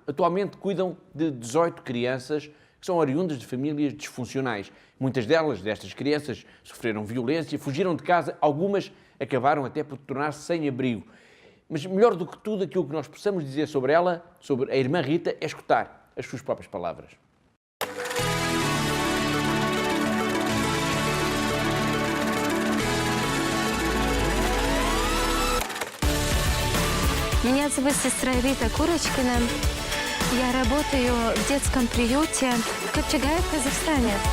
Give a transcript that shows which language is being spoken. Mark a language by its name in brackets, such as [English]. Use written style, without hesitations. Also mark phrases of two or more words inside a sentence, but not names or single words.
[Portuguese] Atualmente cuidam de 18 crianças que são oriundas de famílias disfuncionais. Muitas destas crianças, sofreram violência, fugiram de casa, algumas acabaram até por tornar-se sem abrigo. Mas melhor do que tudo, aquilo que nós possamos dizer sobre ela, sobre a irmã Rita, é escutar as suas próprias palavras. [Russian] Меня зовут сестра Рита Курочкина. Я работаю в детском приюте в Капчагае, в Казахстане.